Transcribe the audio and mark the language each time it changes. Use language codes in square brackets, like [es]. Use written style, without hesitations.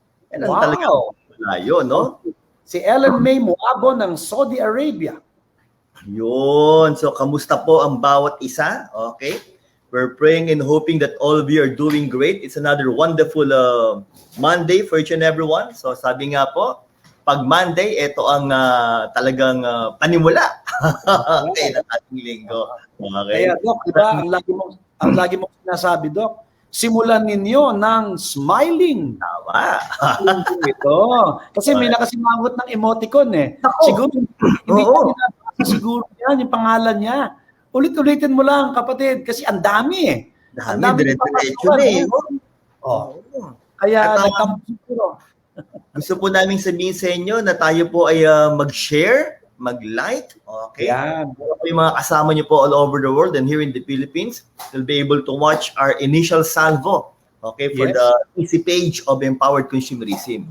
[tl] Yan ang talagang malayo, no? Si Ellen May Moabo ng Saudi Arabia. Yun. So, kamusta po ang bawat isa? [en] Okay. We're praying and hoping that all of you are doing great. It's another wonderful Monday for each and everyone. [tl] So, sabi nga po, pag Monday, ito ang talagang panimula. Okay, ng ating linggo. Okay. Kaya, Doc, diba, ang lagi mong sinasabi, Doc, simulan ninyo ng smiling. Tama. Ito. Kasi may nakasimangot ng emoticon eh. Siguro, hindi siguro yan, yung pangalan niya. Ulit-ulitin mo lang, kapatid, kasi ang dami eh. Ang dami, dire-diretso na eh. Kaya, siguro. Gusto po namin sabihin sa inyo na tayo po ay mag-share, mag-like, okay? Yan. Yung mga kasama nyo po [en] all over the world and here in the Philippines will be able to watch our initial salvo, okay, for the easy page of Empowered Consumerism.